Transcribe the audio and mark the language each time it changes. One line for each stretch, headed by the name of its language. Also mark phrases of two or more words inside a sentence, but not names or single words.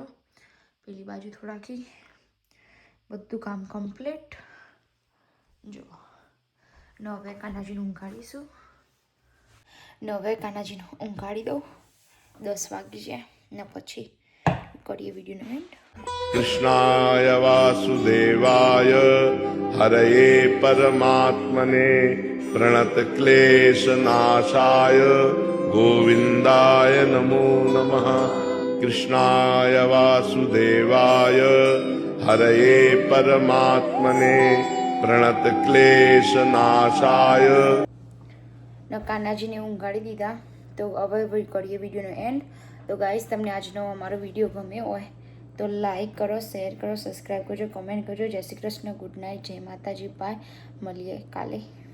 Gujarati: પેલી બાજુ થોડાકી બધું કામ કમ્પ્લીટ. જો ને હવે કાનાજીને ઊંઘાડીશું. ને હવે કાનાજીને ઊંઘાડી દઉં. 10 વાગી જાય ને પછી કરીએ વિડીયોનો એન્ડ.
Sanskrit: कृष्णाय वासुदेवाय हरये परमात्मने प्रणतक्लेशनाशाय गोविन्दाय नमो नमः. कृष्णाय वासुदेवाय हरये परमात्मने प्रणतक्लेशनाशाय.
Gujarati: કાનાજીને ઊંઘાડી દીધા. તો હવે કરીએ વિડીયોનો એન્ડ. તો ગાઈસ તમને આજનો અમારો વિડીયો ગમ્યો હોય તો લાઈક કરો, શેર કરો, સબસ્ક્રાઈબ કરજો, કમેન્ટ કરજો. જય શ્રી કૃષ્ણ,
English: good night,
Gujarati: જય માતાજી, બાય. મળીએ કાલે.